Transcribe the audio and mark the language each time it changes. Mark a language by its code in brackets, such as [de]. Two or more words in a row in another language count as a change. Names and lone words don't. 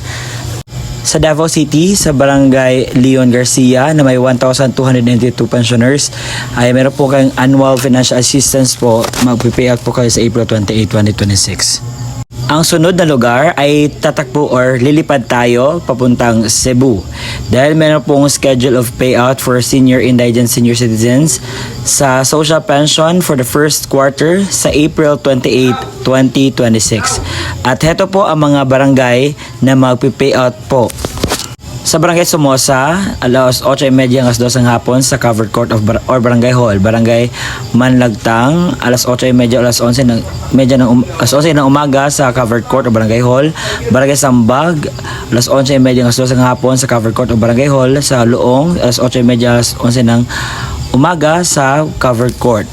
[tl] Sa Davao City, sa Barangay Leon Garcia na may 1,292 pensioners, ay meron po kayong [en] annual financial assistance [tl] po. Mag-payout po kayo sa April 28, 2026. Ang sunod na lugar ay tatakbo or lilipad tayo papuntang Cebu dahil meron pong [en] schedule of payout for senior indigent senior citizens [tl] sa [en] social pension for the first quarter [tl] sa April 28, 2026. At heto po ang mga barangay na magpi-payout po. Sa Barangay Somoza, alas 8:30 hanggang 2 ng hapon sa [en] covered court [tl] of or Barangay Hall. Barangay Manlagtang, alas 8:30 alas 11 alas 11 ng umaga sa [en] covered court [tl] o Barangay Hall. Barangay Sambag, alas 11:30 hanggang 2 ng hapon sa [en] covered court [tl] o Barangay Hall. Sa Luong, alas 8:30 alas 11 ng umaga sa [en] covered court.